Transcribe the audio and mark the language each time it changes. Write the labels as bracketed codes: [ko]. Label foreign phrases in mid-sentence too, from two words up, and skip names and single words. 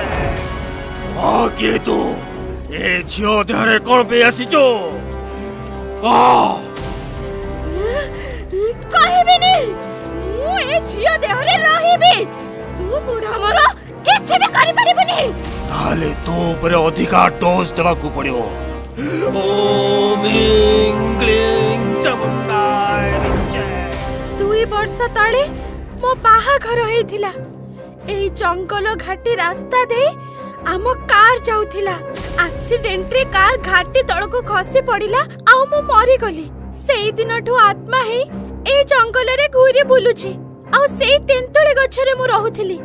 [spv] କିଏ ତୁ ଏ ଝିଓ ଦେହରେ କଉନ ପେ ଆସିଚୋ? କହବିନି ମୁଁ ଏ ଝିଓ ଦେହରେ ରହିବି। ତୁ ବୁଢ଼ା ମୋର କିଛି ଭି କରି ପରିବନି। ତାଲେ ତୋ ଉପର ଅଧିକା ଡୋଜ ଦେବା କେ ପଡ଼ିବୋ। [sa] ओम ह्रीं क्लीं चामुंडा विच्चे। [or] 2 ବର୍ଷ ତଳେ ମୋ ବାହାଘର ହେଇଥିଲା। ଏଇ ଜଙ୍ଗଲ ଘାଟି ରାସ୍ତା ଦେ ଆମ କାର ଯାଉଥିଲା। ଏକ୍ସିଡେଣ୍ଟ ରେ କାର ଘାଟି ତଳକୁ ଖସି ପଡ଼ିଲା ଆ ମୁଁ ମରି ଗଲି। ସେଇ ଦିନଠୁ ଆତ୍ମା ହେ ଏ ଜଙ୍ଗଲ ରେ ଘୁରି ବୁଲୁଛି ଆ ସେଇ ତେନ୍ତୁଳି ଗଛରେ ମୁଁ ରହୁଥିଲି।